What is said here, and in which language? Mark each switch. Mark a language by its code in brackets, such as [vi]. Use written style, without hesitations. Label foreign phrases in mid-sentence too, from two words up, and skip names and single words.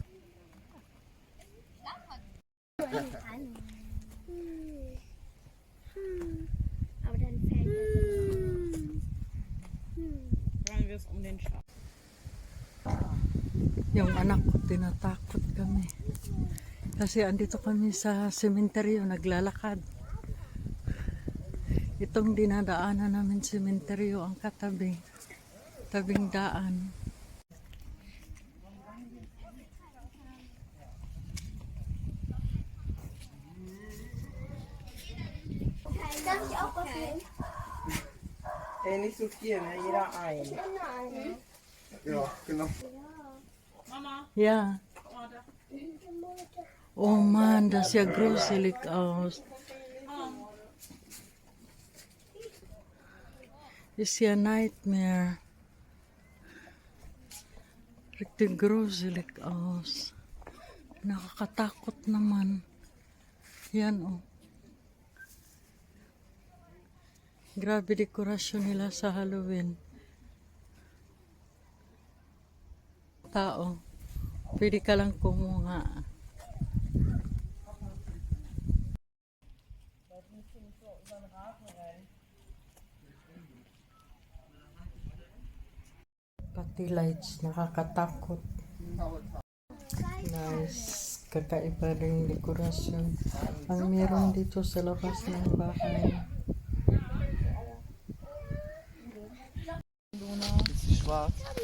[tl] Yung anak ko, tinatakot kami. Kasi andito kami sa sementeryo, naglalakad. Itong dinadaanan namin sementeryo ang katabi. Tabing daan. [de] Darf ich auch was nehmen? Nicht so viel, ne? Jeder ein. Ja, genau. Yeah. Oh man, das ist ja gruselig aus. Ist ja Nightmare. Richtig gruselig aus. [tl] Nakakatakot naman. Yan oh. Grabe dekorasyon nila sa Halloween. Tao. Pwede ka lang kumuha. Pati lights, nakakatakot. Nice. Kakaiba rin dekorasyon. Ang meron dito sa labas ng bahay. [de] Ist sie schwarz?